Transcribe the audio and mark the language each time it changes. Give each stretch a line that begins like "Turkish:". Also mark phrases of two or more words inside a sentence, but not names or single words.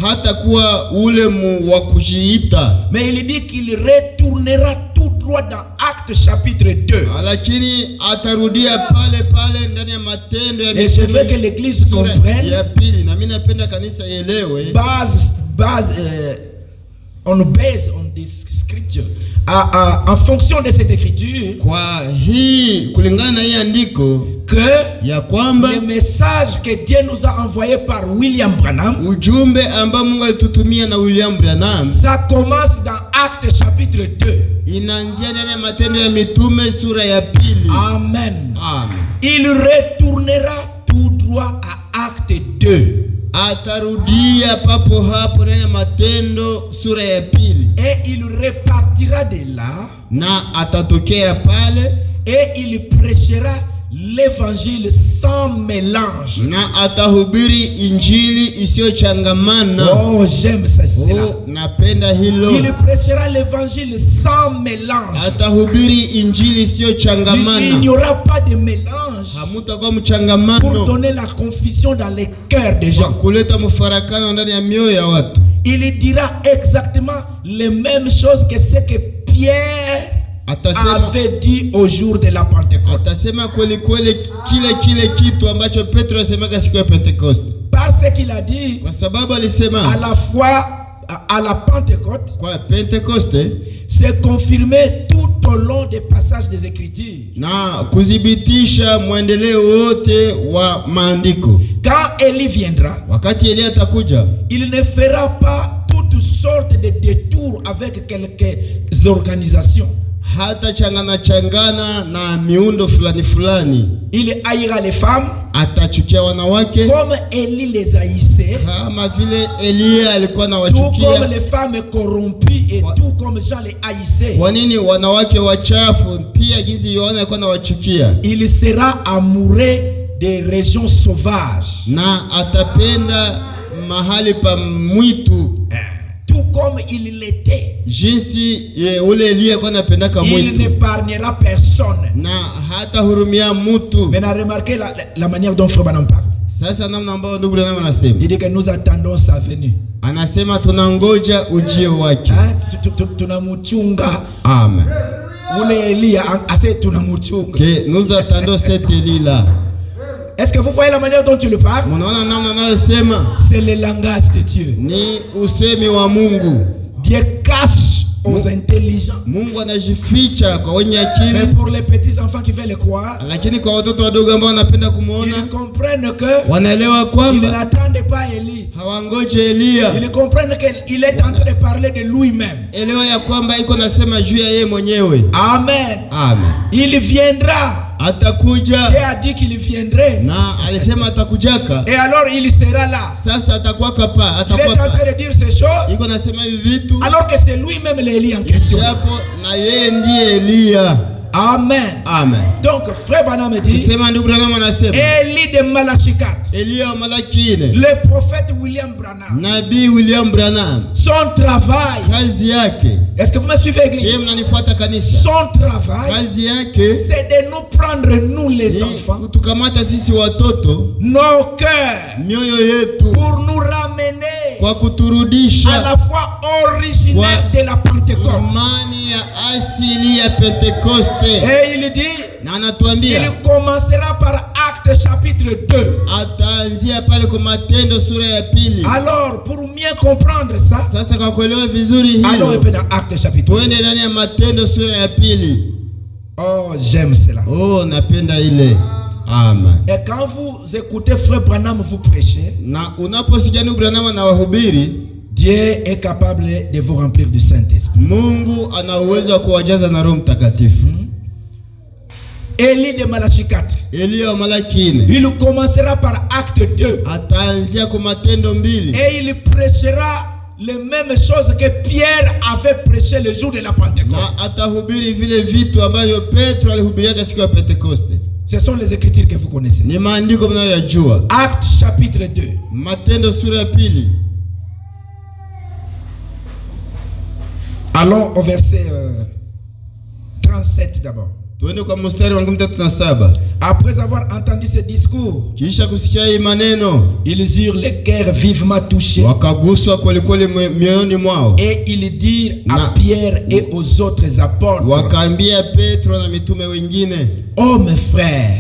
French: Mais il dit qu'il retournera tout droit dans Actes chapitre 2. Et je veux que l'église comprenne, on base
English: on this scripture
French: en fonction de cette écriture, que le message que Dieu nous a envoyé par William Branham, ça commence dans Actes chapitre 2. Amen. Il retournera tout droit à Acte 2.
Swahili: Atarudia papo hapo ndani ya Matendo sura ya pili.
French: Et il repartira de là,
Swahili: na atatokea pale,
French: et il prêchera l'évangile sans mélange.
Swahili: Na atahubiri injili isiyochangamana.
French: Oh, j'aime ça.
Swahili: Oh, napenda hilo.
French: Il prêchera l'évangile sans mélange.
Swahili: Atahubiri injili isiyochangamana.
French: Il n'y aura pas de mélange
Swahili: hamutakuwa mchangamano
French: pour donner la confusion dans les cœurs des gens.
Swahili: Kuleta mfarakano ndani ya mioyo ya watu.
French: Il dira exactement les mêmes choses que ce que Pierre avait dit au jour de la Pentecôte.
Swahili: Atasema kweli kweli kile kitu ambacho Petro asemaka siku ya Pentecoste.
French: Parce qu'il a dit,
Swahili: kwa sababu alisema
French: à la fois à la Pentecôte,
Swahili: kwa Pentecoste
French: c'est confirmé toute tout au long des passages des Écritures.
Swahili: Na kudhibitisha mwendeleo wote wa maandiko.
French: Quand Élie viendra,
Swahili: wakati Elia atakuja,
French: il ne fera pas toutes sortes de détours avec quelques organisations.
Swahili: Hata changana na miundo fulani.
French: Il haïra les femmes,
Swahili: atachukia wanawake
French: comme Élie les haïssait,
Swahili: kama vile Elia alikuwa
French: tout
Swahili: anawachukia.
French: comme les femmes corrompues et tout comme Jean les haïssait.
Swahili: Kwa nini wanawake wachafu pia jinsi Yohana alikuwa anawachukia?
French: Il sera amoureux des régions sauvages,
Swahili: na atapenda mahali pa mwitu,
French: tout comme il l'était.
Swahili: jinsi ule Elia alikuwa anapendaka mwitu.
French: Il n'épargnera personne.
Swahili: Na hata hurumia mtu.
French: Maintenant remarquez la manière dont Frère Branham parle.
Swahili: Sasa namna ambayo ndugu Branham anasema.
French: Il dit que nous attendons sa venue.
Swahili: Anasema tunangoja ujio wake. Tunamuchunga. Amen. Ule Elia ase tunamuchunga.
French: Que nous attendons cet Elie-là. Est-ce que vous voyez la manière dont tu le parles?
Swahili: Mnaona namna anayosema?
French: C'est le langage de Dieu.
Swahili: Ni usemi wa Mungu.
French: Dieu cache aux intelligents.
Swahili: Mungu anajificha kwa wenye akili.
French: Mais pour les petits enfants qui veulent le croire,
Swahili: lakini kwa watoto wadogo ambao wanapenda kumuona,
French: ils comprennent que
Swahili: wanaelewa kwamba
French: ils n'attendent pas Élie.
Swahili: hawangoje Elia.
French: Ils comprennent qu'il est en train de parler de lui-même.
Swahili: Elewa ya kwamba iko nasema juu ya yeye mwenyewe. Amen. Amen.
French: Il viendra.
Swahili: Atakuja.
French: Dieu a dit qu'il viendrait.
Swahili: Na alisema atakujaka.
French: Et alors il sera là.
Swahili: Sasa atakuwa kapa, atakuwa.
French: Il est en train de dire ces choses.
Swahili: Iko nasema hivi vitu.
French: Alors que c'est lui-même l'Élie en question.
Swahili: Japo na yeye ndiye Elia. Amen. Amen.
French: Donc frère Branham dit,
Swahili: sema ndugu Branham anasema,
French: Élie de Malachikat,
Swahili: Elia wa Malakine,
French: le prophète William Branham,
Swahili: Nabii William Branham,
French: son travail,
Swahili: kazi yake.
French: Est-ce que vous me suivez, église?
Swahili: Je mnanifuata kanisa.
French: Son travail,
Swahili: kazi yake,
French: c'est de nous prendre nous les enfants,
Swahili: kutukamata sisi watoto,
French: nos cœurs,
Swahili: mioyo yetu,
French: pour nous ramener
Swahili: kwa kuturudisha
French: à la foi originelle de la Pentecôte.
Swahili: Imani ya asili ya Pentecoste.
French: Et il dit,
Swahili: na anatuambia,
French: il commencera par Actes chapitre 2.
Swahili: Ataanzia pale kwa Matendo sura ya pili.
French: Alors pour mieux comprendre ça,
Swahili: sasa kwa kuelewa vizuri hilo,
French: allons dans Actes chapitre 2.
Swahili: Twende ndani ya Matendo sura ya pili.
French: Oh, j'aime cela.
Swahili: Oh, napenda ile. Amen.
French: Et quand vous écoutez Frère Branham vous prêcher,
Swahili: na unaposikia ndugu Branham na wahubiri,
French: Dieu est capable de vous remplir du Saint-Esprit.
Swahili: Mungu ana uwezo wa kuwajaza na Roho Mtakatifu.
French: Élie de Malachikat,
Swahili: Elia wa Malakine,
French: il commencera par Acte 2.
Swahili: Ataanzia kwa Matendo 2.
French: Et il prêchera les mêmes choses que Pierre avait prêché le jour de la Pentecôte.
Swahili: Na atahubiri vile vitu ambavyo Petro alihubiria siku ya Pentecoste.
French: Ce sont les écritures que vous connaissez.
Swahili: Ni maandiko mnayoyajua.
French: Actes chapitre 2.
Swahili: Matendo sura ya pili.
French: Allons au verset 37 d'abord.
Swahili: Tuende kwa mstari wa 37.
French: Après avoir entendu ce discours,
Swahili: kisha kusikia hii maneno,
French: ils eurent les cœurs vivement touchés.
Swahili: Wakaguswa kweli mioyoni mwao.
French: Et ils dirent à Pierre et aux autres apôtres,
Swahili: wakaambia Petro na mitume wengine,
French: oh mes frères,